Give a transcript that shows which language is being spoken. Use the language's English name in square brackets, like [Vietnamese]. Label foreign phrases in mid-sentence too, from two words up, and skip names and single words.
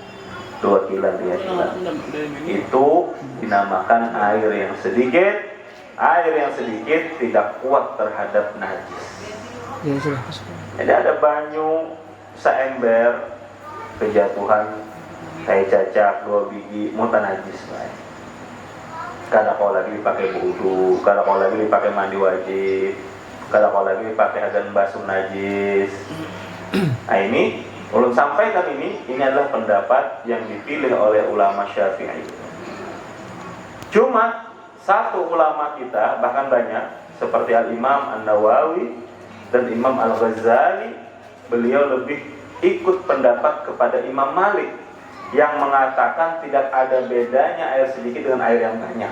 [Indonesian] 2 kilan, 3 kilan. Itu dinamakan air yang sedikit. Air yang sedikit tidak kuat terhadap najis. Ya, sudah. [Banjar] Jadi ada banyu seember kejatuhan kayak cacak 2 biji mutan najis, baik. Kada kau lagi dipakai wudu, kada kau lagi dipakai mandi wajib, kada kau lagi dipakai adan basuh najis. [Indonesian] Nah, ini ulun sampaikan ini adalah pendapat yang dipilih oleh ulama Syafi'i. Cuma satu ulama kita, bahkan banyak, seperti Al-Imam An-Nawawi dan Imam Al-Ghazali, beliau lebih ikut pendapat kepada Imam Malik yang mengatakan tidak ada bedanya air sedikit dengan air yang banyak.